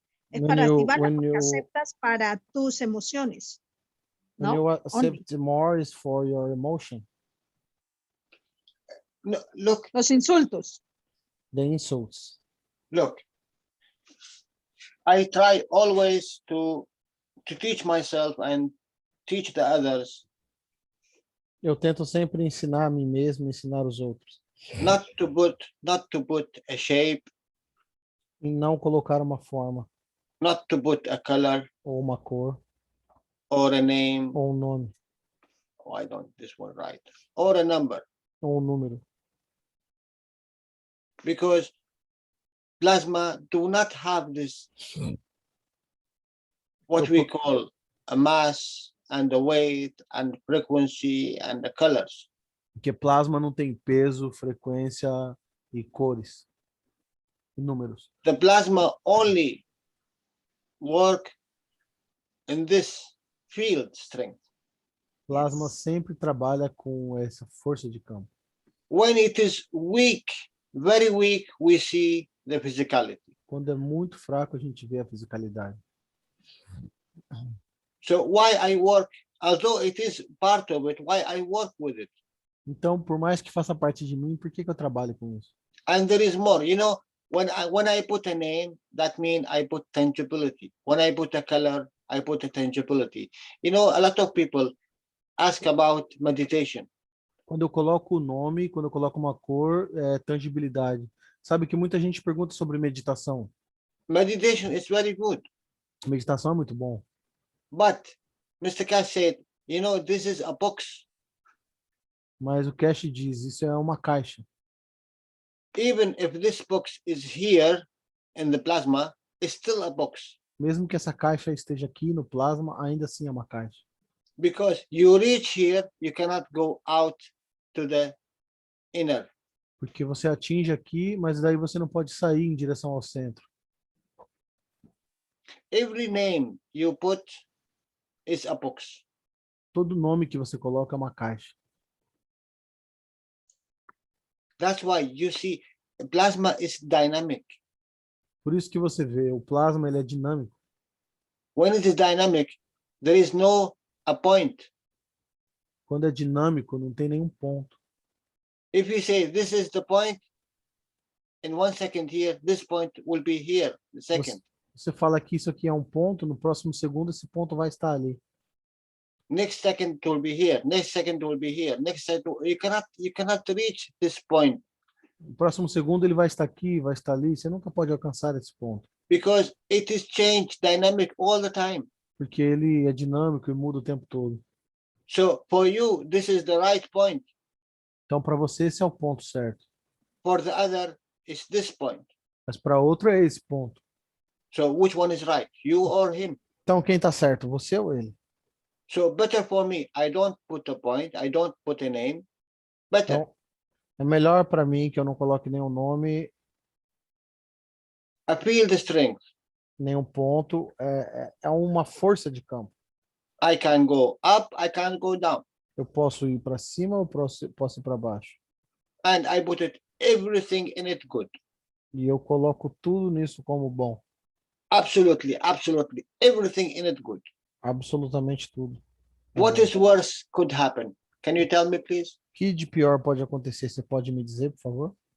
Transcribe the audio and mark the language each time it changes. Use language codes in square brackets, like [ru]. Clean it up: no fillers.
[es] Es para activar porque aceptas para tus emociones. [en] When you accept more is for your emotion. no, look, [es] Los insultos. [en] The insults. look. I try always to teach myself and teach the others [pt] Eu tento sempre ensinar a mim mesmo, ensinar os outros. [en] not to put a shape, [pt] E não colocar uma forma, [en] not to put a color [pt] ou uma cor, [en] or a name. [pt] ou um nome, [en] Why don't this one right? Or a number, [pt] ou um número. [en] because plasma do not have this what we call a mass and the weight and frequency and the colors. [pt] Porque plasma não tem peso, frequência e cores. E números. [en] The plasma only work in this field strength. [pt] Plasma sempre trabalha com essa força de campo. [en] When it is weak, very weak, we see the physicality. [pt] Quando é muito fraco, a gente vê a fisicalidade. [en] So why I work, although it is part of it, why I work with it. [pt] Então, por mais que faça parte de mim, por que eu trabalho com isso? [en] And there is more, you know, when I put a name, that means I put tangibility. When I put a color, I put a tangibility. You know, a lot of people ask about meditation. [pt] Quando eu coloco o nome, quando eu coloco uma cor, é tangibilidade. Sabe que muita gente pergunta sobre meditação. [en] Meditation is very good. [pt] Meditação é muito bom. [en] But Mr. Cash said, you know, this is a box. [pt] Mas o Cash diz, isso é uma caixa. [en] Even if this box is here in the plasma, it's still a box. [pt] Mesmo que essa caixa esteja aqui no plasma, ainda assim é uma caixa. [en] Because you reach here, you cannot go out to the inner. [pt] Porque você atinge aqui, mas daí você não pode sair em direção ao centro. [en] Every name you put is a box. [pt] Todo nome que você coloca é uma caixa. [en] That's why you see plasma is dynamic. [pt] Por isso que você vê, o plasma ele é dinâmico. [en] When it is dynamic, there is no a point. [pt] Quando é dinâmico, não tem nenhum ponto. [en] If you say this is the point, in 1 second here, this point will be here, the second. [pt] Você fala que isso aqui é um ponto, no próximo segundo esse ponto vai estar ali. [en] Next second it will be here, next second it will be here, next second you cannot reach this point. [pt] No próximo segundo ele vai estar aqui, vai estar ali, você nunca pode alcançar esse ponto. [en] Because it is changed, dynamic all the time. [pt] Porque ele é dinâmico e muda o tempo todo. [en] So for you, this is the right point. [pt] Então para você esse é o ponto certo. [en] For the other, it's this point. [pt] Mas para outro é esse ponto. [en] So which one is right, you or him? [pt] Então quem está certo, você ou ele? [en] So better for me, I don't put a point, I don't put a name. Better. [pt] Então, é melhor para mim que eu não coloque nenhum nome, [en] I feel the strength. [pt] nenhum ponto. É uma força de campo. [en] I can go up, I can go down. [pt] Eu posso ir para cima ou posso ir para baixo. [en] And I put it everything in it good. [pt] E eu coloco tudo nisso como bom. [en] Absolutely, absolutely. Everything in it good. [pt] Absolutamente tudo. [en] What is worse could happen? Can you tell me, please? [pt] O que de pior pode acontecer? Você pode me dizer, por favor?